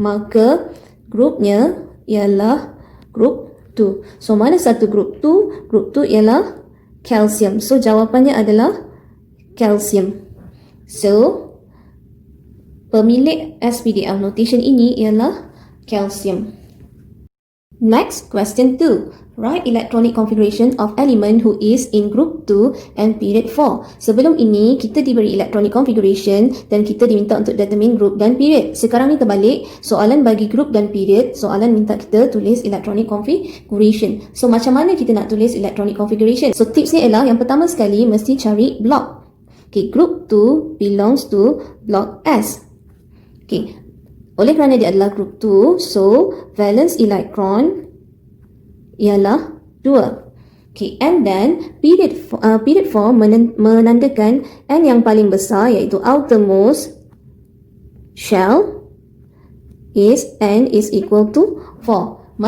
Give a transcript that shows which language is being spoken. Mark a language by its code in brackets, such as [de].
[ms] Maka, grupnya ialah grup 2. So, mana satu grup 2? Grup 2 ialah kalsium. So, jawapannya adalah kalsium. So, pemilik SPDF notation ini ialah kalsium. [en] Next, question 2. Write electronic configuration of element who is in group 2 and period 4. [ms] Sebelum ini, kita diberi electronic configuration dan kita diminta untuk determine group dan period. Sekarang ni terbalik, soalan bagi group dan period, soalan minta kita tulis electronic configuration. So, macam mana kita nak tulis electronic configuration? So, tips ni ialah yang pertama sekali mesti cari block. [en] Okay, group 2 belongs to block S. [ms] Okay, oleh kerana dia adalah group 2, so valence electron ialah 2. [en] Okay, and then period 4 [ms] menandakan N yang paling besar iaitu [en] outermost shell N is equal to 4.